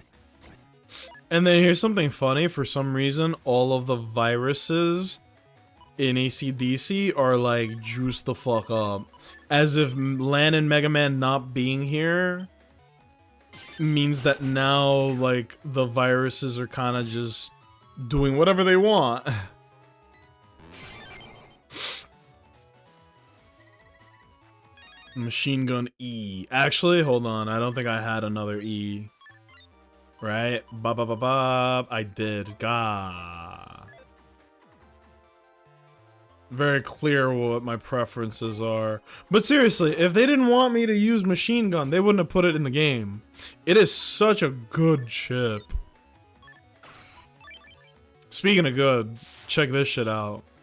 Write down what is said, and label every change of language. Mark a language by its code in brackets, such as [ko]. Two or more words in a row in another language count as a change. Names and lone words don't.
[en] And then here's something funny. For some reason, all of the viruses in AC/DC are like juiced the fuck up, as if Lan and Mega Man not being here means that now like the viruses are kind of just doing whatever they want. Machine Gun E. Actually, hold on. I don't think I had another E. Right? Ba ba ba ba. I did. Gah. Very clear what my preferences are. But seriously, if they didn't want me to use Machine Gun, they wouldn't have put it in the game. It is such a good chip. Speaking of good, check this shit out.